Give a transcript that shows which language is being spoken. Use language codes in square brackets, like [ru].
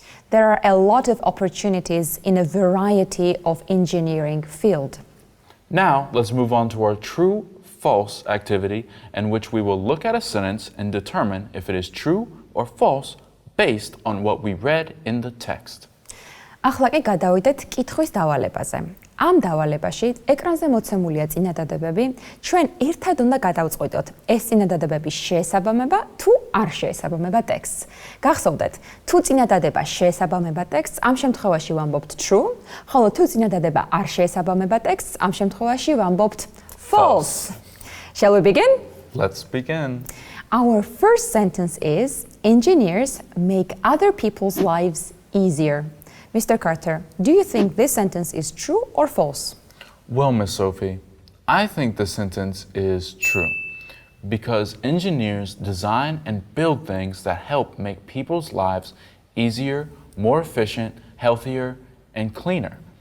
[en] There are a lot of opportunities in a variety of engineering fields. Now, let's move on to our true-false activity, in which we will look at a sentence and determine if it is true or false based on what we read in the text. [ka] ახლა კი გადავიდეთ კითხვის დავალებაზე. ამ დავალებაში ეკრანზე მოცემულია წინადადებები. ჩვენ ერთად უნდა გადავწყვიტოთ, ეს წინადადებები შეესაბამება თუ არ შეესაბამება ტექსტს. გახსოვდეთ, თუ წინადადება შეესაბამება ტექსტს, ამ შემთხვევაში ვამბობთ true, ხოლო თუ წინადადება არ შეესაბამება ტექსტს, ამ შემთხვევაში ვამბობთ false. [en] Shall we begin? Let's begin. Our first sentence is, engineers make other people's lives easier. Mr. Carter, do you think this sentence is true or false? Well, Miss Sophie, I think the sentence is true because engineers design and build things that help make people's lives easier, more efficient, healthier, and cleaner.